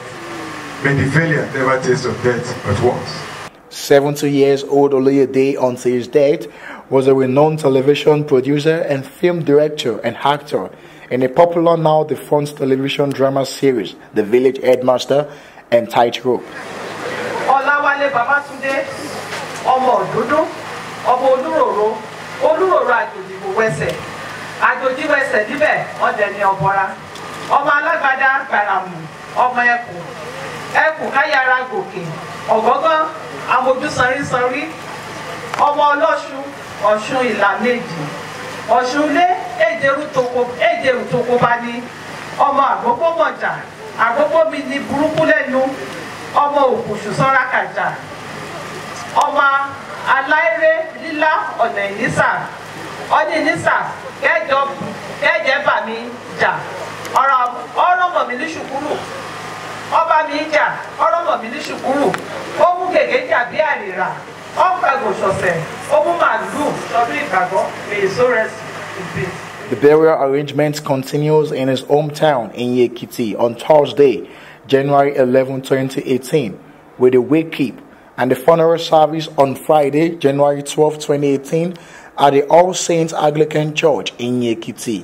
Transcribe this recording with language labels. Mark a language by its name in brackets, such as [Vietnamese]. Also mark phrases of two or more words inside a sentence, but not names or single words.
[English] May the valiant never taste of death but once. 70 years old Oloyede until his death was a renowned television producer and film director and actor in a popular now defunct television drama series, The Village Headmaster and Tightrope. [Yoruba] Olawale Babatunde, Omo Ododo, Omo Oluroro, Oluroro Ajojibo Wese, Ajoji Wese Dibe, Odeni Obora, Omo Alagbada Karamu, Omo Eku Kayara Goke, Ogogo, Amoju Sanri, Omo Oloshu, Osun Ila Meji, Osunle, Ejeru Toko Bani, Omo Agogo Moja, Agogo mi ni buruku lẹ́nu, Omo Okusu Sora Kaja, Omo Alaire Lila Ọ̀nà Ìnísà, Ọ̀nà Ìnísà, Kẹ́jẹ́ bà mí jà, ọ̀rọ̀ mọ̀ mí ní ṣùkúrù, ọba mi jà, ọ̀rọ̀ mọ̀ mí ní ṣùkúrù, ó mú gègé jà bí àrìrà, ó ń gbàgbọ́ ṣọ̀ṣẹ̀, ó mú màlúù lọ́dún ìgbàgbọ́, [English] may his soul rest in peace. The burial arrangement continues in his hometown in Ekiti on Thursday, January 11, 2018, with a wake keep and the funeral service on Friday, January 12, 2018, at the All Saints Anglican Church in Ekiti.